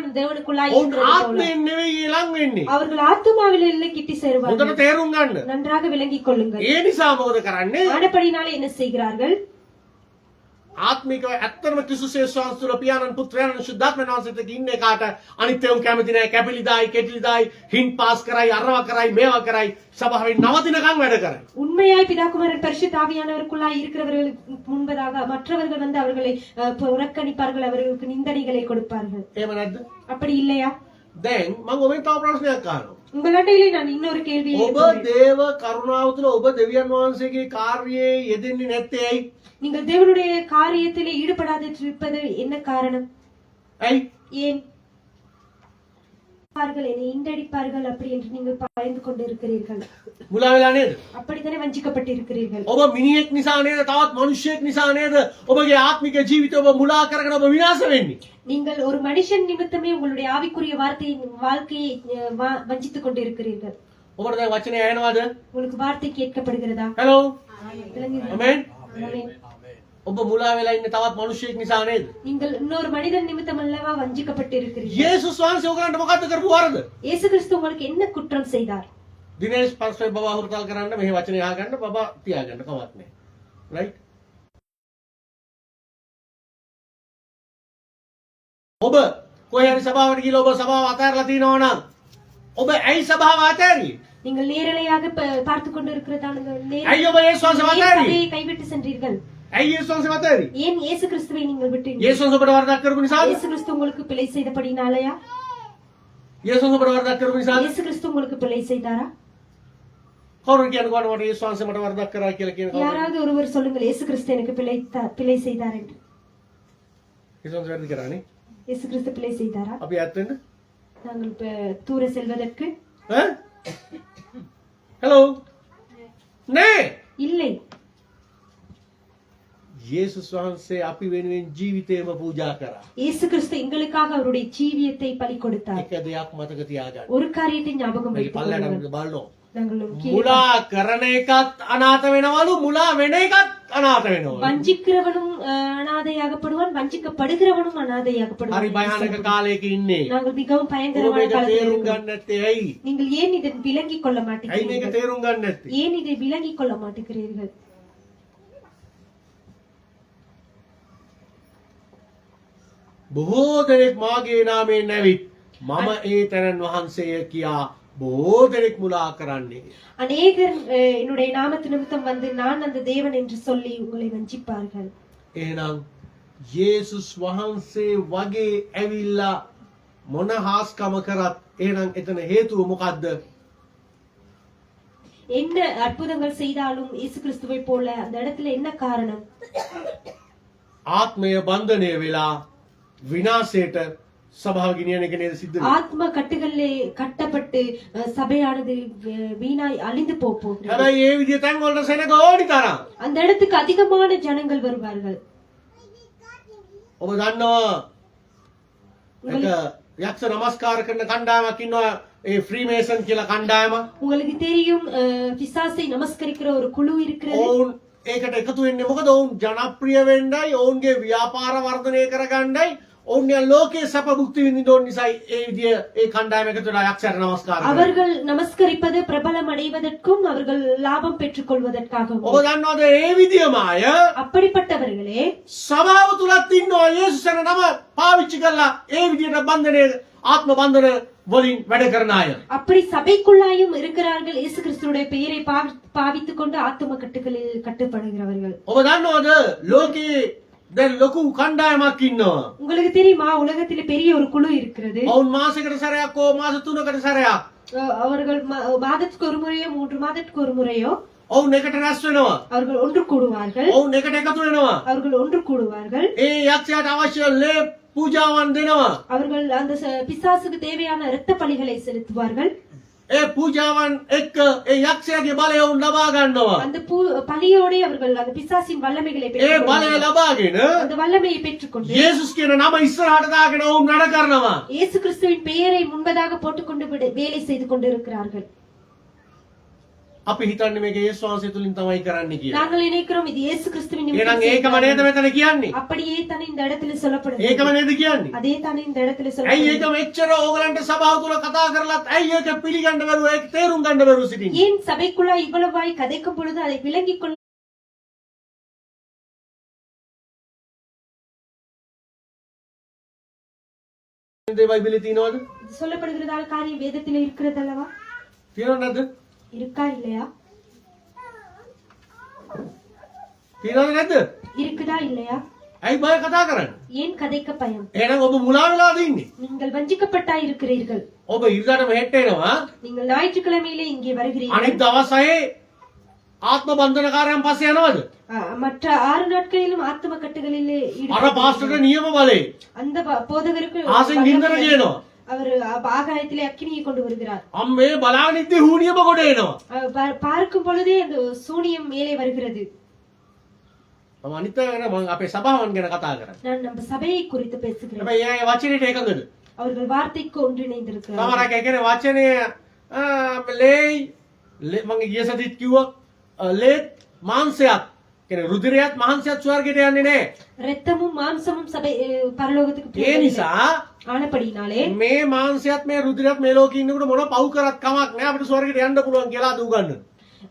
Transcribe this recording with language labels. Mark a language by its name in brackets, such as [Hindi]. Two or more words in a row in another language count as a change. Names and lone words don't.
[Tamil] தேவனுக்குள்ளாய் [Sinhala] ඔවුන් [Tamil] இருக்கிறது போல. [Sinhala] ආත්මයෙන් නෙවෙයි ලං වෙන්නේ. [Tamil] அவர்கள் ஆத்துமாவில் இல்லை கிட்டி [Sinhala] හොඳට [Tamil] சேருவார்கள். [Sinhala] තේරුම් ගන්න. [Tamil] நன்றாக விளங்கிக் கொள்ளுங்கள். [Sinhala] ඒ නිසා මොකද කරන්නේ? [Tamil] ஆனபடினாலே என்ன செய்கிறார்கள்? [Sinhala] ආත්මිකව ඇත්තම ක්‍රිස්තුස් වහන්සේ තුළ පියාණන් පුත්‍රයන් ශුද්ධාත්මයන් වහන්සේට ඉන්න එකාට අනිත් ඒවා කැමති නැහැ. කැපිලිදායි කෙටිලිදායි හින් පාස් කරයි අරවා කරයි මේවා කරයි සභාවෙන් නවතිනකම් වැඩ කරයි. [Tamil] உண்மையாய் பிதாகுமாரன் பரிசுத்த ஆவியானவருக்குள்ளாய் இருக்கிறவர்களுக்கு முன்பதாக மற்றவர்கள் வந்து அவர்களை புறக்கணிப்பார்கள், அவர்களுக்கு நிந்தனைகளை கொடுப்பார்கள். [Sinhala] එහෙම නැද්ද? [Tamil] அப்படி இல்லையா? [Sinhala] දැන් මම ඔබෙන් තව ප්‍රශ්නයක් අහනවා. [Tamil] உங்களிடையிலே நான் இன்னொரு கேள்வியை [Sinhala] ඔබ දේව කරුණාව තුළ ඔබ දෙවියන් වහන්සේගේ කාර්යයේ යෙදෙන්නේ නැත්තේ ඇයි? [Tamil] நீங்கள் தேவனுடைய காரியத்திலே ஈடுபடாதிருப்பது என்ன காரணம்? [Sinhala] ඇයි? [Tamil] ஏன் என்னை இண்டடிப்பார்கள் அப்படி என்று நீங்கள் பயந்து கொண்டு இருக்கிறீர்கள்? [Sinhala] මුලා වෙලා නේද? [Tamil] அப்படித்தானே வஞ்சிக்கப்பட்டிருக்கிறீர்கள். [Sinhala] ඔබ මිනිහෙක් නිසා නේද? තවත් මිනිහෙක් නිසා නේද? ඔබගේ ආත්මික ජීවිතය ඔබ මුලා කරගෙන ඔබ විනාශ වෙන්නේ. [Tamil] நீங்கள் ஒரு மனுஷன் நிமித்தமே உங்களுடைய ஆவிக்குரிய வாழ்க்கையை வஞ்சித்துக் கொண்டு இருக்கிறீர்கள். [Sinhala] ඔබට දැන් වචනේ ඇහෙනවද? [Tamil] உங்களுக்கு வார்த்தை கேட்கப்படுகிறதா? [Sinhala] හෙලෝ. [Tamil] விளங்குகிறதா? [Sinhala] ආමෙන්. [Tamil] ஆமென். [Sinhala] ඔබ මුලා වෙලා ඉන්නේ තවත් මිනිහෙක් නිසා නේද? [Tamil] நீங்கள் இன்னொரு மனிதன் நிமித்தம் அல்லவா வஞ்சிக்கப்பட்டு இருக்கிறீர்கள். [Sinhala] යේසුස් වහන්සේ ඔයගලන්ට මොකද්ද කරපු වරද? [Tamil] இயேசு கிறிஸ்து உங்களுக்கு என்ன குற்றம் செய்தார்? [Sinhala] දිනේෂ් පස්සේ බබා හුරුතල් කරන්න මෙහි වචනේ අහගන්න බබා තියාගන්න කමක් නැහැ. රයිට්? ඔබ කොහේ හරි සභාවට ගිහලා ඔබ සභාව අතහැරලා තිනවා නම් ඔබ ඇයි සභාව අතහැරියේ? [Tamil] நீங்கள் நேரலையாக பார்த்து கொண்டு இருக்கிறதான [Sinhala] ඇයි ඔබ යේසුස් වහන්සේව අතහැරියේ? [Tamil] சபையை கைவிட்டு சென்றீர்கள். [Sinhala] ඇයි යේසුස් වහන්සේව අතහැරියේ? [Tamil] ஏன் இயேசு கிறிஸ்துவை நீங்கள் விட்டீர்கள்? [Sinhala] යේසුස් වහන්සේ ඔබට වරදක් කරපු නිසාද? [Tamil] இயேசு கிறிஸ்து உங்களுக்கு பிழை செய்தபடினாலயா? [Sinhala] යේසුස් වහන්සේ ඔබට වරදක් කරපු නිසාද? [Tamil] இயேசு கிறிஸ்து உங்களுக்கு பிழை செய்தாரா? [Sinhala] කවුරු කියනකොට මට යේසුස් වහන්සේ මට වරදක් කරා කියලා කියන කවුරු? [Tamil] யாராவது ஒருவர் சொல்லுங்கள் இயேசு கிறிஸ்து எனக்கு பிழை செய்தார் என்று. [Sinhala] යේසුස් වහන්සේ වැරදි කරානේ. [Tamil] இயேசு கிறிஸ்து பிழை செய்தாரா? [Sinhala] අපි ඇත්ත වෙන්න? [Tamil] நாங்கள் தூர செல்வதற்கு [Sinhala] ඈ? හෙලෝ. නෑ. [Tamil] இல்லை. [Sinhala] යේසුස් වහන්සේ අපි වෙනුවෙන් ජීවිතේම පූජා කරා. [Tamil] இயேசு கிறிஸ்து எங்களுக்காக அவருடைய ஜீவியத்தை பலி கொடுத்தார். [Sinhala] එක දෙයක් මතක තියාගන්න. [Tamil] ஒரு காரியத்தை ஞாபகம் [Sinhala] මේක [Tamil] வைத்துக் [Sinhala] පල්ලයට [Tamil] கொள்ளுங்கள். [Sinhala] බලන්න. [Tamil] நாங்கள் கீழே [Sinhala] මුලා කරන එකත් අනාථ වෙනවලු මුලා වෙන එකත් අනාථ වෙනවලු. [Tamil] வஞ்சிக்கிறவனும் அனாதையாகப்படுவான், வஞ்சிக்கப்படுகிறவனும் அனாதையாகப்படுவான். [Sinhala] හරි භයානක කාලයක ඉන්නේ. [Tamil] நாங்கள் மிகவும் [Sinhala] ඔබ [Tamil] பயங்கரமான [Sinhala] මේක [Tamil] காலத்தில் [Sinhala] තේරුම් [Tamil] இருக்கிறோம். [Sinhala] ගන්න නැත්තේ ඇයි? [Tamil] நீங்கள் ஏன் இதை விளங்கிக் கொள்ள [Sinhala] ඇයි මේක [Tamil] மாட்டேங்கிறீர்கள்? [Sinhala] තේරුම් ගන්න නැත්තේ? [Tamil] ஏன் இதை விளங்கிக் கொள்ள மாட்டேங்கிறீர்கள்? [Sinhala] බොහෝ දෙනෙක් මාගේ නාමයෙන් ඇවිත් මම ඒ තැනන් වහන්සේය කියා බොහෝ දෙනෙක් මුලා කරන්නේ. [Tamil] அநேகர் என்னுடைய நாமத்து நிமித்தம் வந்து நான் அந்த தேவன் என்று சொல்லி உங்களை வஞ்சிப்பார்கள். [Sinhala] එහෙනම් යේසුස් වහන්සේ වගේ ඇවිල්ලා මොන හාස්කම කරත් එහෙනම් එතන හේතුව මොකද්ද? [Tamil] என்ன அற்புதங்கள் செய்தாலும் இயேசு கிறிஸ்துவை போல அந்த இடத்துல என்ன காரணம்? [Sinhala] ආත්මය බන්ධනය වෙලා විනාශයට සභාව ගෙනියන එක නේද සිද්ධ වෙන්නේ? [Tamil] ஆத்ம கட்டுகளிலே கட்டப்பட்டு சபையானது வீணாய் அழிந்து போகும். [Sinhala] හැබැයි ඒ විදිය තැන් වලට සෙනග ඕනි තරම්. [Tamil] அந்த இடத்துக்கு அதிகமான ஜனங்கள் வருவார்கள். [Sinhala] ඔබ දන්නවා එක යක්ෂ නමස්කාර කරන කණ්ඩායමක් ඉන්නවා ඒ ෆ්‍රීමේසන් කියලා කණ්ඩායම. உங்களுக்கு தெரியும் பிசாசை நமஸ்கரிக்கிற ஒரு குழு இருக்கிறது. ඔවුන් ඒකට එකතු වෙන්නේ මොකද? ඔවුන් ජනප්‍රිය වෙන්නයි, ඔවුන්ගේ ව්‍යාපාර වර්ධනය කරගන්නයි, ඔවුන් යා ලෝකයේ සැප භුක්ති විඳින්න ඕන නිසායි ඒ විදිය ඒ කණ්ඩායම එකතු වෙලා යක්ෂයට නමස්කාර කරනවා. [Tamil] அவர்கள் நமஸ்கரிப்பது பிரபலம் அடைவதற்கும் அவர்கள் லாபம் பெற்றுக் [Sinhala] ඔබ [Tamil] கொள்வதற்காகவும். [Sinhala] දන්නවද ඒ විදියම අය [Tamil] அப்படிப்பட்டவர்களே [Sinhala] සභාව තුලත් ඉන්නවා යේසුස් යන නම පාවිච්චි කරලා ඒ විදියට බන්ධනය ආත්ම බන්ධන වලින් වැඩ කරන අය. [Tamil] அப்படி சபைக்குள்ளாயும் இருக்கிறார்கள். இயேசு கிறிஸ்துவுடைய பெயரை பாவித்துக் கொண்டு ஆத்தும கட்டுகளில் கட்டுப்படுகிறவர்கள். [Sinhala] ඔබ දන්නවද ලෝකයේ දැන් ලොකු කණ්ඩායමක් ඉන්නවා. [Tamil] உங்களுக்கு தெரியுமா உலகத்திலே பெரிய ஒரு குழு இருக்கிறது. [Sinhala] ඔවුන් මාසෙකට සැරයක් හෝ මාස 3කට සැරයක් [Tamil] அவர்கள் மாதத்துக்கு ஒரு முறையோ 3 மாதத்துக்கு ஒரு முறையோ [Sinhala] ඔවුන් එකට රැස් වෙනවා. [Tamil] அவர்கள் ஒன்று கூடுவார்கள். [Sinhala] ඔවුන් එකට එකතු වෙනවා. [Tamil] அவர்கள் ஒன்று கூடுவார்கள். [Sinhala] ඒ යක්ෂයාට අවශ්‍ය ලේ පූජාවන් දෙනවා. [Tamil] அவர்கள் அந்த பிசாசுக்கு தேவையான இரத்த பலிகளை செலுத்துவார்கள். [Sinhala] ඒ පූජාවන් එක්ක ඒ යක්ෂයාගේ බලය උන් ලබා ගන්නවා. [Tamil] அந்த பலியோட அவர்கள் அந்த பிசாசின் வல்லமைகளை [Sinhala] ඒ [Tamil] பெற்றுக் [Sinhala] බලය ලබාගෙන [Tamil] அந்த வல்லமையை பெற்றுக்கொண்டு [Sinhala] යේසුස් කියන නම ඉස්සරහට දාගෙන උන් වැඩ කරනවා. [Tamil] இயேசு கிறிஸ்துவின் பெயரை முன்பதாக போட்டுக்கொண்டு வேலை செய்து கொண்டிருக்கிறார்கள். [Sinhala] අපි හිතන්නේ මේක යේසුස් වහන්සේ තුලින් තමයි කරන්න කියලා. [Tamil] நாங்கள் நினைக்கிறோம் இது இயேசு கிறிஸ்துவின் [Sinhala] එහෙනම් [Tamil] நிமித்தம் [Sinhala] ඒකම නේද [Tamil] செய்கிறார்கள். [Sinhala] මෙතන කියන්නේ? [Tamil] அப்படியே தானே இந்த இடத்துல சொல்லப்படுது. [Sinhala] ඒකම නේද කියන්නේ? [Tamil] அதே தானே இந்த இடத்துல [Sinhala] ඇයි [Tamil] சொல்லப்படுது. [Sinhala] ඒක මෙච්චර ඕගලන්ට සභාව තුල කතා කරලත් ඇයි ඒක පිළිගන්න බැරුව ඒක තේරුම් ගන්න බැරුව සිටින්නේ? [Tamil] ஏன் சபைக்குள்ள இவ்வளவாய் கதைக்கும் பொழுது அதை விளங்கிக் கொள்ள [Sinhala] බයිබලේ තියෙනවද? [Tamil] சொல்லப்படுகிறதான காரியம் வேதத்தில் இருக்கிறது அல்லவா? [Sinhala] තියෙනවද නැද්ද? [Tamil] இருக்கா இல்லையா? [Sinhala] තියෙනවද නැද්ද? [Tamil] இருக்குதா இல்லையா? [Sinhala] ඇයි බය කතා කරන්නේ? [Tamil] ஏன் கதைக்க பயம்? [Sinhala] එහෙනම් ඔබ මුලා වෙලාද ඉන්නේ? [Tamil] நீங்கள் வஞ்சிக்கப்பட்டா இருக்கிறீர்கள். [Sinhala] ඔබ ඉරිදාට මෙහෙට එනවා. [Tamil] நீங்கள் ஞாயிற்றுக்கிழமையிலே இங்கே வருகிறீர்கள். [Sinhala] අනිත් දවසේ ආත්ම බන්ධනකාරයන් පස්සේ යනවද? [Tamil] மற்ற 6 நாட்களிலும் ஆத்ம கட்டுகளிலே [Sinhala] අර පාස්ටර්ට නියම බලේ. [Tamil] அந்த போதகருக்கு [Sinhala] ආසෙන් ගින්දර කියනවා. [Tamil] அவர் ஆகாயத்திலே அக்கினியை கொண்டு வருகிறார். [Sinhala] අම්මේ බලාගෙන ඉද්දි හුනියම කොට එනවා. [Tamil] பார்க்கும் பொழுதே அந்த சூனியம் மேலே வருகிறது. [Sinhala] මම අනිත් අය ගැන මම අපේ සභාවන් ගැන කතා කරන්නේ. [Tamil] நான் நம்ம சபையை குறித்து பேசுகிறேன். [Sinhala] හැබැයි ඒ වචනේට එකඟද? [Tamil] அவர்கள் வார்த்தைக்கு ஒன்றிணைந்திருக்கிறார்கள். [Sinhala] සමහරක් ඒ කියන්නේ වචනය ලේ මම ගිය සතිත් කිව්වා ලේත් මාංශයත් කියන්නේ රුධිරයත් මාංශයත් ස්වර්ගයට යන්නේ නැහැ. [Tamil] இரத்தமும் மாம்சமும் சபை பரலோகத்துக்கு [Sinhala] ඒ නිසා [Tamil] ஆனபடினாலே [Sinhala] මේ මාංශයත් මේ රුධිරයත් මේ ලෝකේ ඉන්නකොට මොන පව් කරත් කමක් නැහැ අපිට ස්වර්ගයට යන්න පුළුවන් කියලා අද උගන්වනවා.